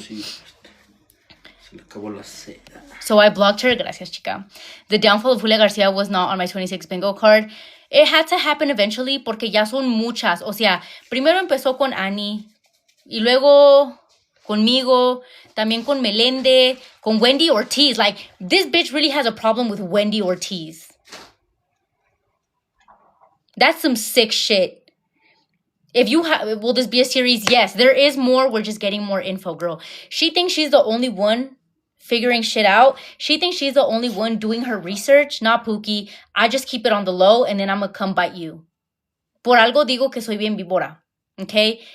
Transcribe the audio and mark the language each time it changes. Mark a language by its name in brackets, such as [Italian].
[Spanish] Sí, se le acabó la seda. [English] So I blocked her. [Spanish] Gracias, chica. [English] The downfall of Julia Garcia was not on my 26 bingo card. It had to happen eventually [Spanish] porque ya son muchas. O sea, primero empezó con Annie y luego conmigo, también con Melende, con Wendy Ortiz. [English] Like, this bitch really has a problem with Wendy Ortiz. That's some sick shit. If you have, will this be a series? Yes, there is more. We're just getting more info, girl. She thinks she's the only one figuring shit out. She thinks she's the only one doing her research, not Pookie. I just keep it on the low and then I'm gonna come bite you. [Spanish] Por algo digo que soy bien víbora, okay?